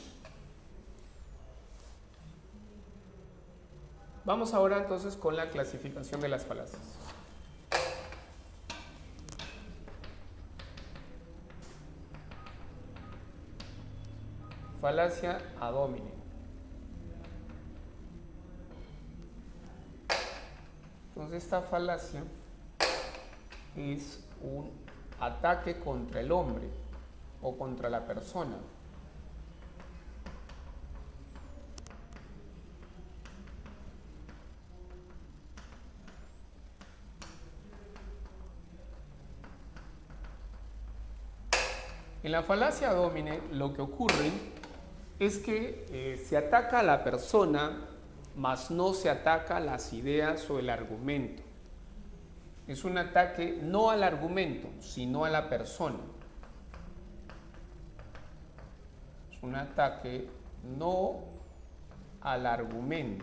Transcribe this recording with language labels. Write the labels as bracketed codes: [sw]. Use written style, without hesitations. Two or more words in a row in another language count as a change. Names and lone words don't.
[es] Vamos ahora entonces con la clasificación de las falacias. [la] Falacia ad hominem. [es] Entonces esta falacia es un ataque contra el hombre o contra la persona. En la falacia [la] ad hominem [es] lo que ocurre es que se ataca a la persona, mas no se ataca a las ideas o el argumento. Es un ataque no al argumento, sino a la persona. Es un ataque no al argumento.